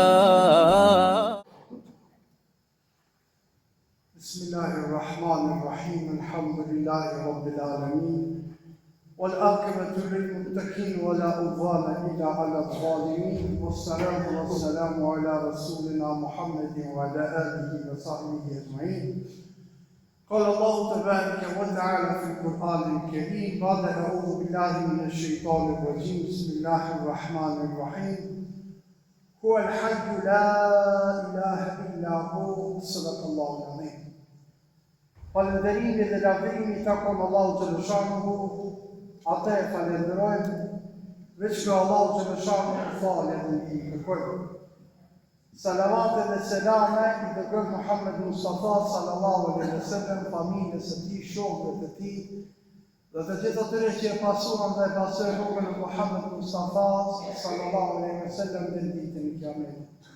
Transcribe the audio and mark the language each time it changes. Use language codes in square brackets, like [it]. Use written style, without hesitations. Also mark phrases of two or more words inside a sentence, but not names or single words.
[ar] بسم الله الرحمن الرحيم الحمد لله رب العالمين والعاقبة للمتقين ولا عدوان إلا على الظالمين والصلاة والسلام على رسولنا محمد وعلى آله وصحبه أجمعين. قال الله تبارك وتعالى في القرآن الكريم بعد أعوذ بالله من الشيطان الرجيم بسم الله الرحمن الرحيم هو الحي لا إله إلا هو صدق الله العظيم. [sq] Falënderimi dhe lavdërimi takon Allahu Xhaleshanuhu, atë e falenderojmë, veç nga Allahu Xhaleshanuhu falë dhe i kërkojmë. Salavatet dhe selame i dërgojmë Muhammed Mustafa [ar] صلى الله عليه وسلم, [sq] familjes së tij, shokëve të tij, dhe të gjithë atyre që e pasuan dhe e pasojnë rrugën e Muhammed Mustafa [ar] صلى الله عليه وسلم [sq] deri në ditën e Kiametit.